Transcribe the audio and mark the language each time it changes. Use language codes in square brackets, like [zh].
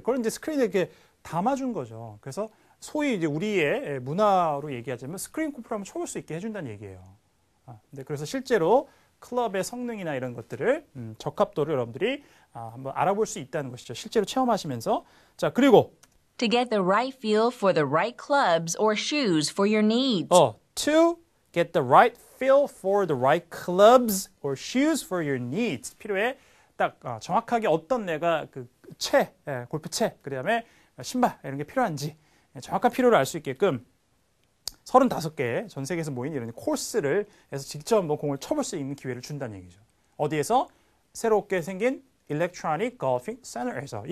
[ko] 그걸 이제 스크린에 이렇게 담아준 거죠. 그래서 소위 이제 우리의 문화로 얘기하자면 스크린 골프를 한번 쳐볼 수 있게 해준다는 얘기예요. 근데 그래서 실제로 클럽의 성능이나 이런 것들을 적합도를 여러분들이 한번 알아볼 수 있다는 것이죠. 실제로 체험하시면서. 자, 그리고 [en] To get the right feel for the right clubs or shoes for your needs. To get the right feel for the right clubs or shoes for your needs. [ko] 필요해. 딱 정확하게 어떤 내가 그 골프채, 그다음에 신발 이런 게 필요한지 정확한 필요를 알 수 있게끔 35개 전 세계에서 모인 이런 코스를 해서 직접 뭐 공을 쳐볼 수 있는 기회를 준다는 얘기죠. 어디에서? 새롭게 생긴 Electronic Golfing Center에서.